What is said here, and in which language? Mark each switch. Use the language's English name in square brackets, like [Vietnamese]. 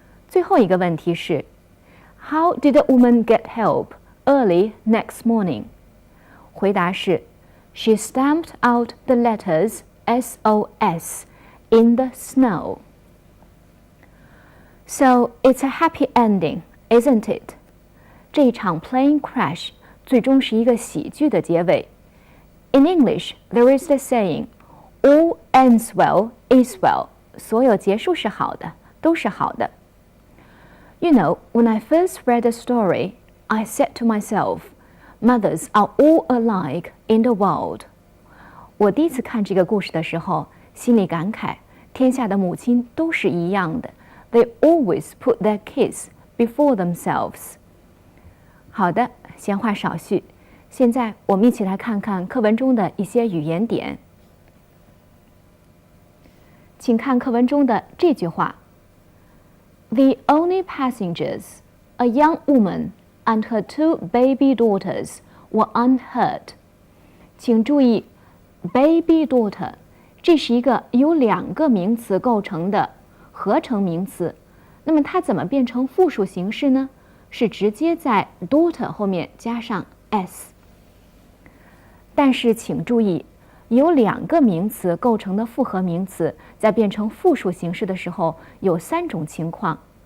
[Chinese] 最后一个问题是 [English] How did the woman get help early next morning? [Chinese] 回答是 [English] She stamped out the letters SOS in the snow. So it's a happy ending, isn't it? [Chinese] 这一场 plane crash 最终是一个喜剧的结尾。 [English] In English, there is the saying, all ends well is well. [Chinese] 所有结束是好的，都是好的。 [English] You know, when I first read the story, I said to myself, mothers are all alike in the world. [Chinese] 我第一次看这个故事的时候，心里感慨，天下的母亲都是一样的。 [English] They always put their kids before themselves. [Chinese] 好的，闲话少叙，现在我们一起来看看课文中的一些语言点。请看课文中的这句话 [English] The only passengers, a young woman and her two baby daughters, were unhurt. [Chinese] 请注意 baby daughter 这是一个由两个名词构成的合成名词，那么它怎么变成复数形式呢？是直接在 daughter 后面加上 s。但是请注意，由两个名词构成的复合名词在变成复数形式的时候，有三种情况。